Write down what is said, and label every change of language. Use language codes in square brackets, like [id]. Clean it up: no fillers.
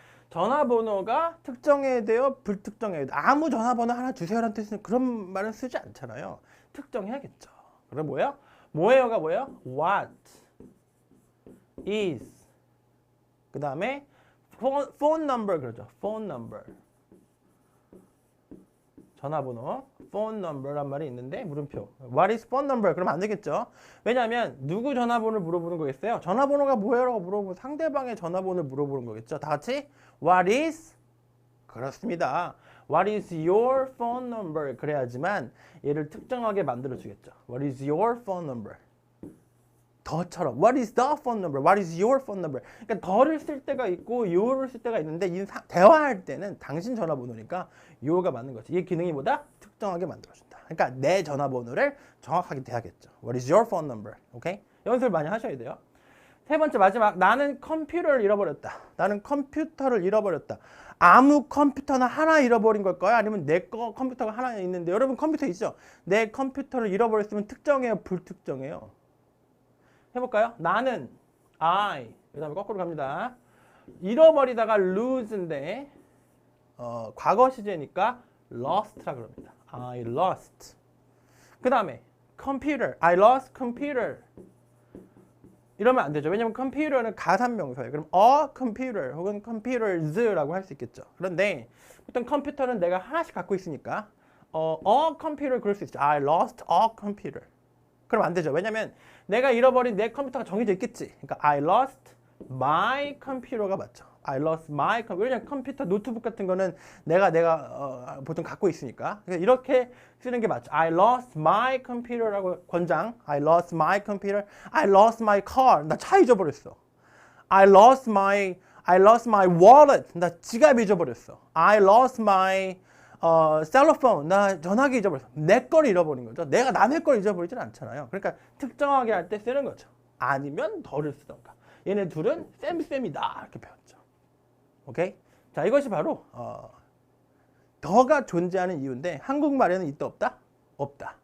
[ko] 전화번호가 특정해야 돼요? 불특정해야 돼요? 아무 전화번호 하나 주세요라는 뜻은 그런 말은 쓰지 않잖아요. 특정해야겠죠. 그럼 뭐예요? 뭐예요가 뭐예요? [en] What is [ko] 그 다음에 phone number 그러죠. phone number 전화번호 phone number란 말이 있는데 물음표 [en] What is phone number? [ko] 그러면 안 되겠죠. 왜냐하면 누구 전화번호를 물어보는 거겠어요? 전화번호가 뭐예요? 물어보면 상대방의 전화번호를 물어보는 거겠죠. 다 같이 [en] What is? [ko] 그렇습니다. [en] What is your phone number? [ko] 그래야지만 얘를 특정하게 만들어 주겠죠. [en] What is your phone number? [ko] 더처럼 [en] What is the phone number? What is your phone number? [ko] 그러니까 더를 쓸 때가 있고 your를 쓸 때가 있는데 대화할 때는 당신 전화번호니까 your가 맞는 거지. 이 기능이 뭐다? 특정하게 만들어준다. 그러니까 내 전화번호를 정확하게 대하겠죠. [en] What is your phone number? [ko] 오케이? 연습을 많이 하셔야 돼요. 세 번째 마지막 나는 컴퓨터를 잃어버렸다. 나는 컴퓨터를 잃어버렸다. 아무 컴퓨터나 하나 잃어버린 걸까요? 아니면 내 컴퓨터가 하나 있는데 여러분 컴퓨터 있죠? 내 컴퓨터를 잃어버렸으면 특정해요? 불특정해요? 해볼까요? 나는 I 그 다음에 거꾸로 갑니다. 잃어버리다가 lose인데 과거 시제니까 lost라 그럽니다. [en] I lost. [ko] 그 다음에 [en] computer I lost computer [ko] 이러면 안 되죠. 왜냐면 컴퓨터는 가산명사예요. 그럼 a computer 혹은 computers라고 할 수 있겠죠. 그런데 보통 컴퓨터는 내가 하나씩 갖고 있으니까 a computer 그럴 수 있죠. [en] I lost a computer. [ko] 그럼 안 되죠. 왜냐면 내가 잃어버린 내 컴퓨터가 정해져 있겠지. 그러니까 [en] I lost my computer [ko] 가 맞죠. [en] I lost my computer. [ko] 왜냐면 컴퓨터, 노트북 같은 거는 내가 보통 갖고 있으니까. 그러니까 이렇게 쓰는 게 맞죠. [en] I lost my computer [ko] 라고 권장. [en] I lost my computer. I lost my car. [ko] 나 차 잊어버렸어. [en] I lost my wallet. [ko] 나 지갑 잊어버렸어. [en] I lost my 셀러폰. [ko] 나 전화기 잊어버렸어. 내 걸 잃어버린 거죠. 내가 남의 걸 잊어버리진 않잖아요. 그러니까 특정하게 할 때 쓰는 거죠. 아니면 덜을 쓰던가. 얘네 둘은 쌤이다 이렇게 배웠죠. 오케이? 자, 이것이 바로 더가 존재하는 이유인데 한국말에는 있다 없다? 없다.